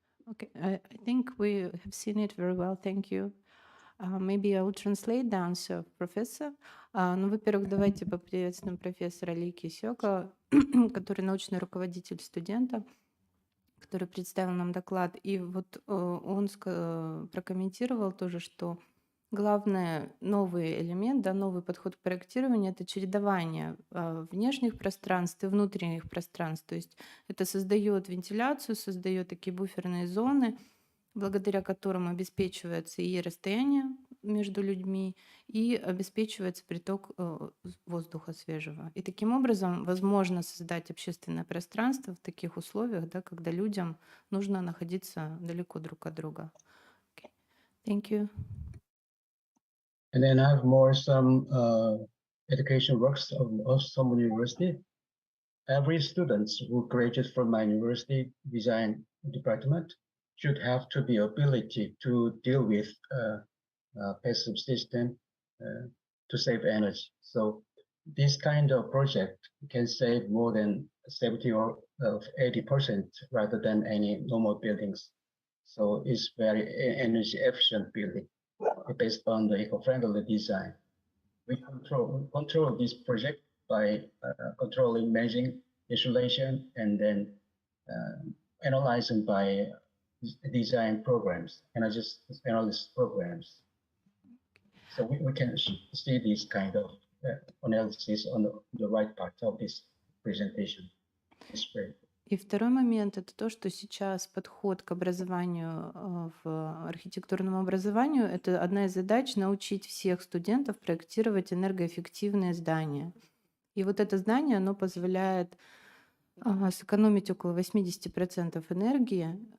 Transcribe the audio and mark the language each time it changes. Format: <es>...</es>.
<en>Okay, I think we have seen it very well. Thank you. Maybe I will translate the answer of professor.</en> <ru>Ну, во-первых, давайте поприветствуем профессора Ли Кисёка, который научный руководитель студента, который представил нам доклад. И вот он прокомментировал тоже, что главный новый элемент, да, новый подход к проектированию — это чередование внешних пространств и внутренних пространств. То есть это создает вентиляцию, создает такие буферные зоны, благодаря которым обеспечивается и расстояние между людьми, и обеспечивается приток воздуха свежего. И таким образом возможно создать общественное пространство в таких условиях, да, когда людям нужно находиться далеко друг от друга.</ru> <en>Okay. Thank you. And then I have some education works of some university. Every student who graduates from my university design department should have to be ability to deal with passive system to save energy. So this kind of project can save more than 70 or 80% rather than any normal buildings. So it's very energy efficient building based on the eco-friendly design. We control this project by controlling, measuring insulation, and then analyzing by design programs, analysis programs. So we can see this kind of analysis on the right part of this presentation. It's great.</en> <ru>И второй момент — это то, что сейчас подход к образованию, в архитектурному образованию — это одна из задач — научить всех студентов проектировать энергоэффективные здания. И вот это здание, оно позволяет сэкономить около 80% энергии.</ru>